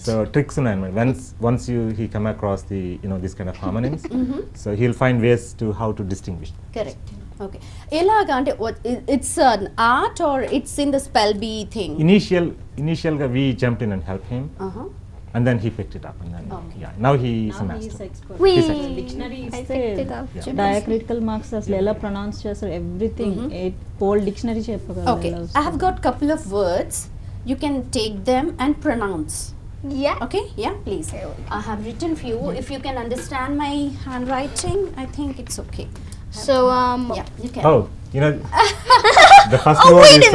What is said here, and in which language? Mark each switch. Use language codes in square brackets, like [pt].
[en] So tricks once he come across the this kind of harmonies, so he'll find ways to how to distinguish. Correct. Okay. [te] Elaga ante [en] it's an art or it's in the spell bee thing? Initial we jumped in and helped him. And then he picked it up and then now he is a master. Wee. [te] Dictionary డయాక్రిటికల్ marks అసలు ఎలా pronounce చేస్తారు everything whole dictionary చెప్పగలరు. [en] Okay. I have got couple of words. You can take them and pronounce. Yeah. Okay? Yeah, please. I have written few. If you can understand my handwriting, I think it's okay. So Yeah, you can. Oh, you know, the first Oh, word wait is